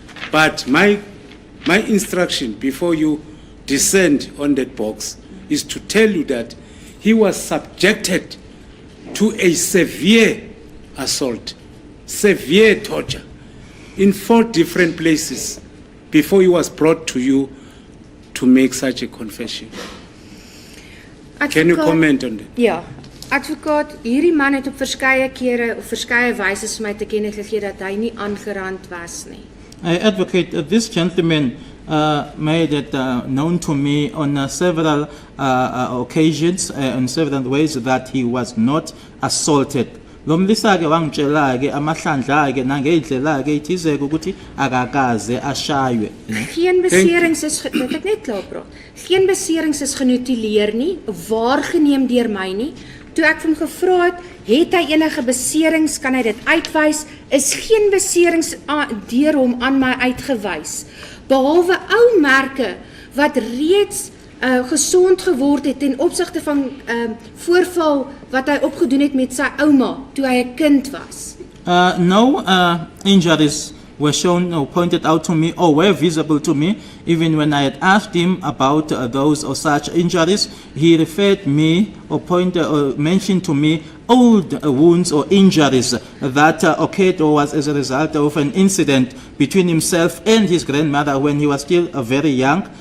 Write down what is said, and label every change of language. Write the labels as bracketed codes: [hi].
[en] But my instruction before you descend on that box is to tell you that he was subjected to a severe assault, severe torture in 4 different places before he was brought to you to make such a confession. Can you comment on that? [af] Ja, advokaat, hierdie man het op verskeie kere of verskeie wyse vir my te kenne gegee dat hy nie aangerand was nie. [en] I advocate this gentleman made it known to me on several occasions, in several ways, that he was not assaulted. [zu] Lomlisa-ke wangitshela-ke amahlandla-ke nangeindlela-ke ithizeke ukuthi akakaze ashaywe. [af] Geen beserings is dit ek net klaar praat. Geen beserings is genotuleer nie, waargeneem deur my nie. Toe ek hom gevra het hy enige beserings, kan hy dit uitwys? Is geen beserings deur hom aan my uitgewys. Behalwe ou merke wat reeds gesond geword het ten opsigte van voorval wat hy opgedoen het met sy ouma toe hy 'n kind was. [en] No injuries were shown or pointed out to me or were visible to me. Even when I had asked him about those or such injuries, he referred me or mentioned to me old wounds or injuries that occurred or was as a result of an incident between himself and his grandmother when he was still very young.